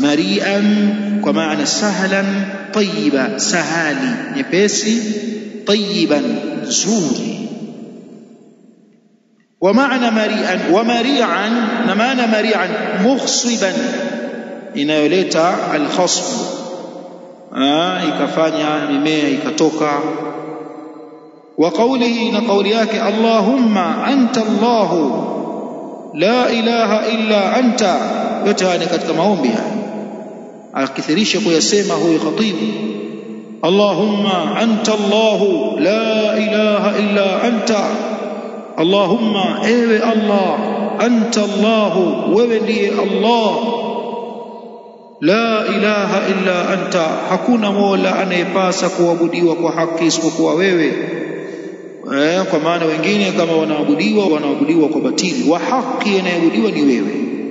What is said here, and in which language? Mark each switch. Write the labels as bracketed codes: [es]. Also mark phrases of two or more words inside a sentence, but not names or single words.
[sw] Mari'an kwa maana [ar] سهلا طيبا, [sw] sahali, nyepesi, tayyiban, nzuri. Wa maana mari'an, wa mari'an, na maana [ar] مريئا مخصبا, [sw] inayoleta al-khasb, ikafanya mimea ikatoka. [ar] وقوله, [sw] na qawli yake [ar] اللهم أنت الله لا إله إلا أنت. [sw] Yote ni katika maombi haya, akithirisha kuyasema huyu khatibu, [ar] اللهم أنت الله لا إله إلا أنت. [sw] Allahumma, ewe Allah, [ar] أنت الله, [sw] wewe ndiye Allah, [ar] لا إله إلا أنت, [sw] hakuna mola anayepasa kuabudiwa kwa haki isipokuwa wewe. Kwa maana wengine kama wanaabudiwa kwa batili, wa haki anayeabudiwa ni wewe.